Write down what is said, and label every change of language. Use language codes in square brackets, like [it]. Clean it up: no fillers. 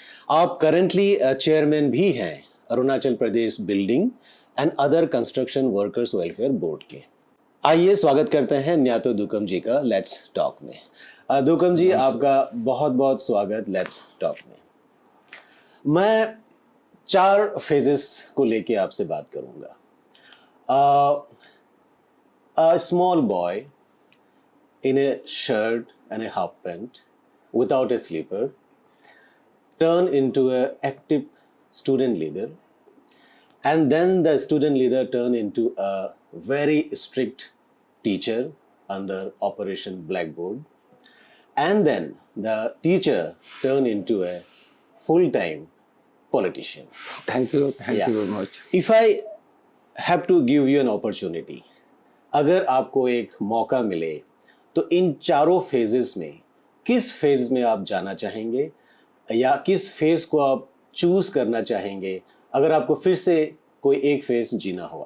[hi] आप currently chairman भी हैं Arunachal Pradesh building and other construction workers welfare board के। आइए स्वागत करते हैं न्यातो दुकम जी का लेट्स टॉक में। दुकम जी, आपका बहुत बहुत स्वागत लेट्स टॉक में। मैं 4 फेजेस को लेके आपसे बात करूंगा। [en] A small boy in a shirt and a half pant without a slipper turn into a active student leader, and then the student leader turn into a very strict teacher under Operation Blackboard, and then the teacher turn into a full-time politician. Thank you very much. If I have to give you an opportunity, [hi] अगर आपको एक मौका मिले तो इन चारों phases में किस phase में आप जाना चाहेंगे या किस फेज को आप चूज करना चाहेंगे अगर आपको फिर से कोई एक फेज जीना हो?